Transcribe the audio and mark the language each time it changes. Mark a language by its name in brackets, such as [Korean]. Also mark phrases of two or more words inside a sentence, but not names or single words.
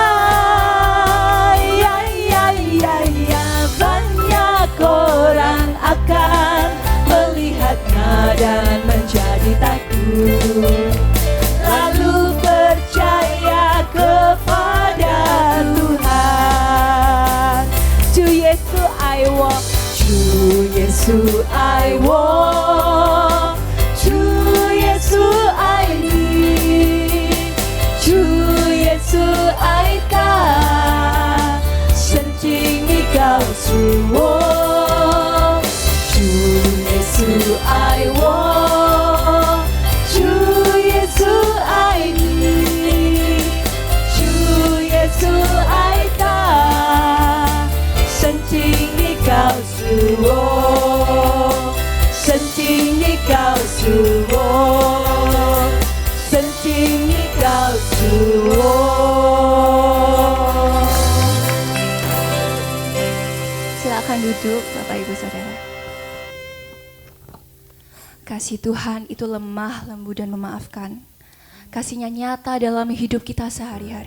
[Indonesian] Ya, ya, ya, ya, banyak orang akan melihatnya dan menjadi takut, lalu percaya kepada Tuhan. [Korean] 주 예수 [English] I want. [Korean] 주 예수 [English] I want, [Korean] 주 예수 [English] I need, [Korean] 주 예수 [English] I die， [Chinese] 圣经你告诉我，主耶稣 [English] I want， [Chinese] 主耶稣 [English] I need， [Chinese] 主耶稣 [English] I die， [Chinese] 圣经你告诉我，圣经你告诉我，圣经你告诉我。 [Indonesian] Silakan duduk Bapak Ibu Saudara. Kasih Tuhan itu lemah, lembut dan memaafkan. Kasih-Nya nyata dalam hidup kita sehari-hari.